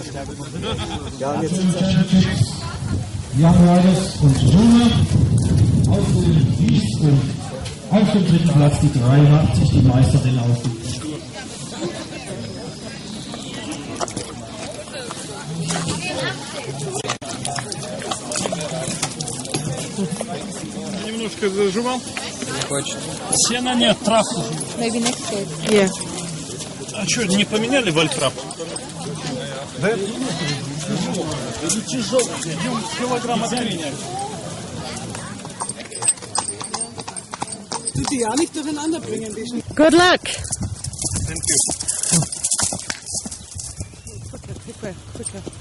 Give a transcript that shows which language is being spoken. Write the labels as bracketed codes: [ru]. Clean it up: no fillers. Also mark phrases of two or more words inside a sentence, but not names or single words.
[de] Ja, und jetzt sind sie. Young Riders und Juna auf dem Wies und auf dem 3. Platz die 83, die Meisterin aus dem [ru] Немножко зажимал. Сена нет, травку. [en] Maybe next day. Yeah. [ru] А что, не поменяли вольтрап? Да? Это тяжело, килограмма 3. [de] Die ja nicht durcheinander bringen. [en] Good luck. Thank you. Quicker.